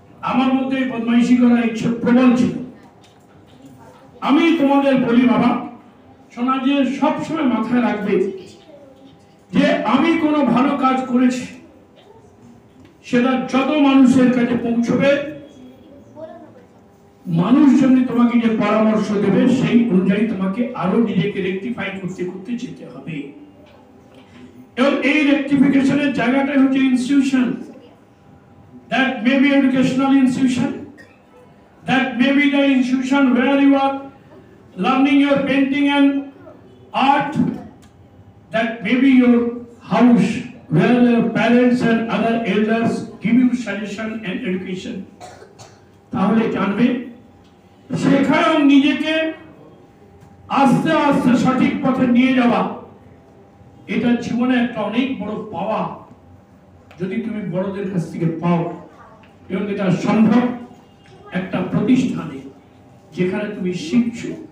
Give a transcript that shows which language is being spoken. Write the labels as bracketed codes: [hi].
[bn] আমার মধ্যে বদমাইশি করার ইচ্ছে প্রবল ছিল। আমি তোমাদের বলি বাবা, শোনা যে সবসময় মাথায় রাখবে যে আমি কোনো ভালো কাজ করেছি, সেটা যত মানুষের কাছে পৌঁছবে, মানুষ যেমনি তোমাকে যে পরামর্শ দেবে সেই অনুযায়ী তোমাকে আরো নিজেকে রেকটিফাই করতে করতে যেতে হবে। এবং এই রেকটিফিকেশনের জায়গাটাই হচ্ছে institution. [en] That may be educational institution, that may be the institution where you are learning your painting and art, that may be your house where your parents and other elders give you suggestion and education. [bn] তাহলে জানবে শেখায় নিজেকে আস্তে আস্তে সঠিক পথে নিয়ে যাওয়া, এটা জীবনে একটা অনেক বড় পাওয়া যদি তুমি বড়দের কাছ থেকে পাও। এবং এটা সম্ভব একটা প্রতিষ্ঠানে যেখানে তুমি শিখছো।